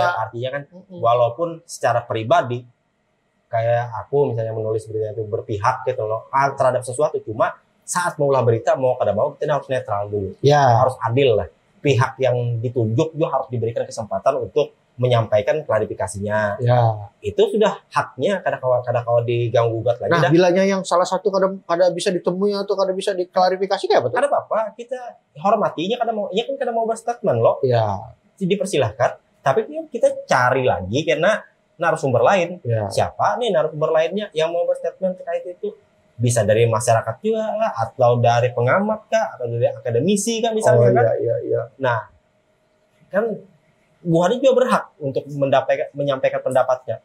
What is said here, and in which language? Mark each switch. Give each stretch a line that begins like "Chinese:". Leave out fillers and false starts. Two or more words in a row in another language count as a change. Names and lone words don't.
Indonesian: Ya, artinya kan walaupun secara pribadi kayak aku misalnya menulis berita itu berpihak gitu loh terhadap sesuatu, cuma saat mengolah berita mau kada mau kita harus netral dulu. Ya. Harus adil lah. Pihak yang ditunjuk juga harus diberikan kesempatan untuk menyampaikan klarifikasinya. Ya.
Banjar: Itu sudah haknya kada kawa diganggu gugat lagi. Nah, bilanya yang salah satu kada bisa ditemui atau kada bisa diklarifikasi kayak apa tuh? Kada apa-apa, kita hormatinya kada mau berstatement loh.
Indonesian: Ya. Dipersilahkan, tapi kita cari lagi karena narasumber lain. Ya. Siapa nih narasumber lainnya yang mau berstatement terkait itu? Bisa dari masyarakat juga lah, atau dari pengamat kah, atau dari akademisi kan misalnya kan. Iya. Nah, kan Bu Hadi juga berhak untuk menyampaikan pendapatnya.